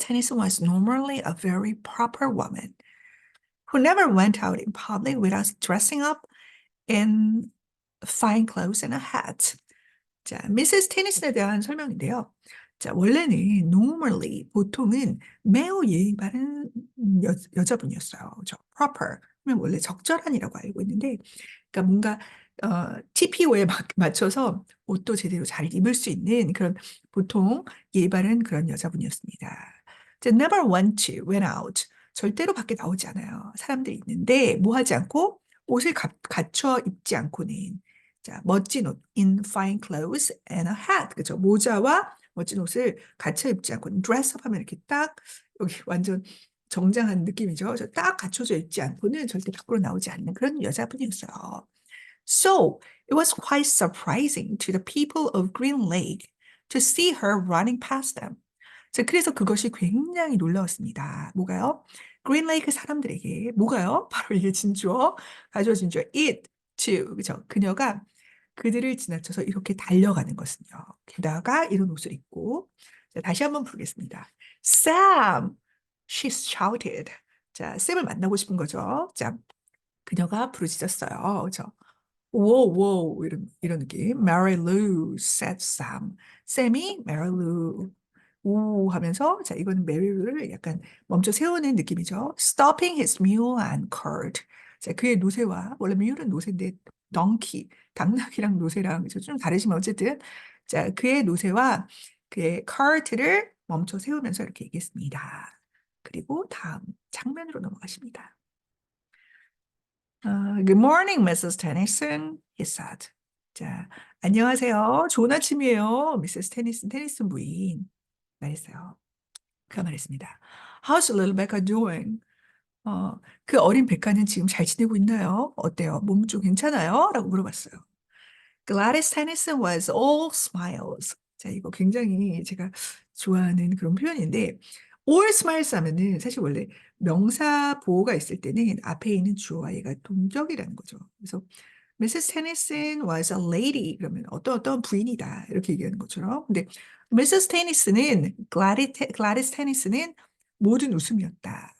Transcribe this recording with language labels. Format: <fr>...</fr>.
<en>Tennyson was normally a very proper woman who never went out in public without dressing up in fine clothes and a hat.</en> <ko>자, 미세스 테니슨에 대한 설명인데요. 자, 원래는 normally 보통은 매우 예의 바른 여자분이었어요. proper 그러면 원래 적절한이라고 알고 있는데, 그러니까 뭔가 TPO에 맞춰서 옷도 제대로 잘 입을 수 있는 그런 보통 예의 바른 그런 여자분이었습니다. 자, went out. 절대로 밖에 나오지 않아요. 사람들이 있는데 뭐 하지 않고 옷을 갖춰 입지 않고는 자, 멋진 옷,</ko> <en>in fine clothes and a hat.</en> <ko>그죠? 모자와 멋진 옷을 갖춰 입지 않고 dress up 하면 이렇게 딱 여기 완전 정장한 느낌이죠. 딱 갖춰져 있지 않고는 절대 밖으로 나오지 않는 그런 여자분이었어요.</ko> <en>So it was quite surprising to the people of Green Lake to see her running past them.</en> <ko>자, 그래서 그것이 굉장히 놀라웠습니다. 뭐가요? 그린레이크 사람들에게 뭐가요? 바로 이게 진주어, 가주어 진주어 it, to, 그죠? 그녀가 그들을 지나쳐서 이렇게 달려가는 것은요. 게다가 이런 옷을 입고 자, 다시 한번 부르겠습니다.</ko> <en>Sam, she shouted.</en> <ko>자, 샘을 만나고 싶은 거죠. 자, 그녀가 부르짖었어요. 그죠?</ko> <en>Whoa, whoa, 이런 느낌. Mary Lou, said Sam.</en> <ko>샘이</ko> <en>Mary Lou.</en> <ko>우 하면서 자 이거는 메리를 약간 멈춰 세우는 느낌이죠.</ko> <en>Stopping his mule and cart.</en> <ko>자 그의 노새와 원래 mule은 노새인데 donkey 당나귀랑 노새랑 좀 다르지만 어쨌든 자 그의 노새와 그의 cart를 멈춰 세우면서 이렇게 얘기했습니다. 그리고 다음 장면으로 넘어가십니다.</ko> <en>Good morning, Mrs. Tennyson, he said.</en> <ko>자, 안녕하세요. 좋은 아침이에요, 미세스 테니슨 부인. 말했어요. 그가 말했습니다.</ko> <en>How's little Becca doing?</en> <ko>그 어린 백가는 지금 잘 지내고 있나요? 어때요? 몸 좀 괜찮아요? 라고 물어봤어요.</ko> <en>Gladys Tennyson was all smiles.</en> <ko>자, 이거 굉장히 제가 좋아하는 그런 표현인데,</ko> <en>all smiles</en> <ko>하면은 사실 원래 명사 보호가 있을 때는 앞에 있는 주어와 얘가 동적이라는 거죠.</ko> <en>그래서 Mrs. Tennyson was a lady.</en> <ko>그러면 어떤 부인이다. 이렇게 얘기하는 것처럼. 근데 Mrs. Tennyson은, Gladys Tennyson은 모든 웃음이었다.</ko>